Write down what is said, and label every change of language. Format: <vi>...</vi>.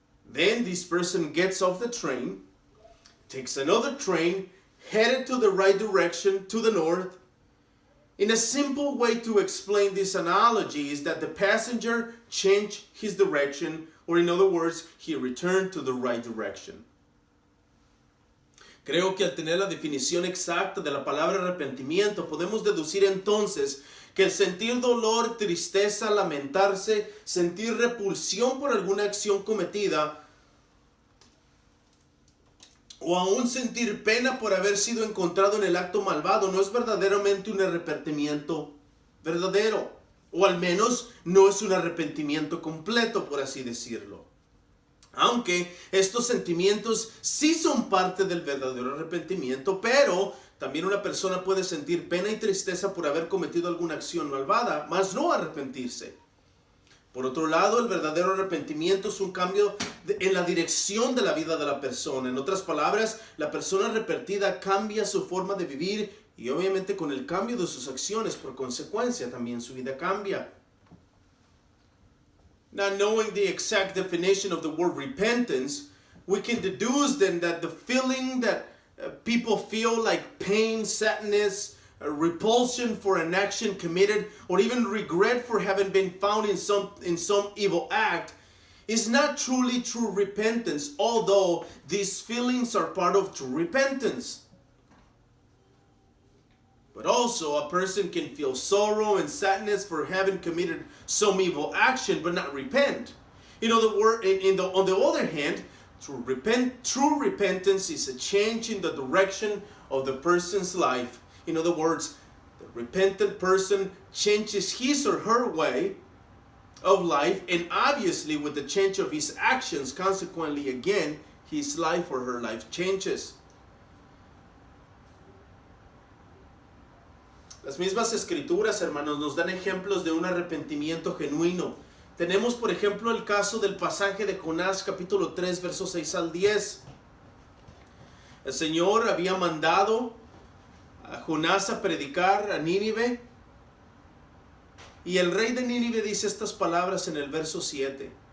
<en>Then this person gets off the train, takes another train, headed to the right direction, to the north. In a simple way to explain this analogy is that the passenger changed his direction, or in other words, he returned to the right direction.</en> <es>Creo que al tener la definición exacta de la palabra arrepentimiento, podemos deducir entonces que el sentir dolor, tristeza, lamentarse, sentir repulsión por alguna acción cometida, o aún sentir pena por haber sido encontrado en el acto malvado, no es verdaderamente un arrepentimiento verdadero, o al menos no es un arrepentimiento completo, por así decirlo. Aunque estos sentimientos sí son parte del verdadero arrepentimiento, pero también una persona puede sentir pena y tristeza por haber cometido alguna acción malvada, mas no arrepentirse. Por otro lado, el verdadero arrepentimiento es un cambio en la dirección de la vida de la persona. En otras palabras, la persona arrepentida cambia su forma de vivir y obviamente con el cambio de sus acciones, por consecuencia, también su vida cambia.</es> <en>Now, knowing the exact definition of the word repentance, we can deduce then that the feeling that people feel like pain, sadness, repulsion for an action committed, or even regret for having been found in some evil act, is not truly true repentance, although these feelings are part of true repentance. But also, a person can feel sorrow and sadness for having committed some evil action, but not repent. On the other hand, true repentance is a change in the direction of the person's life. In other words, the repentant person changes his or her way of life, and obviously with the change of his actions, consequently again, his life or her life changes.</en> <es>Las mismas escrituras, hermanos, nos dan ejemplos de un arrepentimiento genuino. Tenemos, por ejemplo, el caso del pasaje de Jonás, capítulo 3, versos 6 al 10. El Señor había mandado a Jonás a predicar a Nínive, y el rey de Nínive dice estas palabras en el verso 7.</es>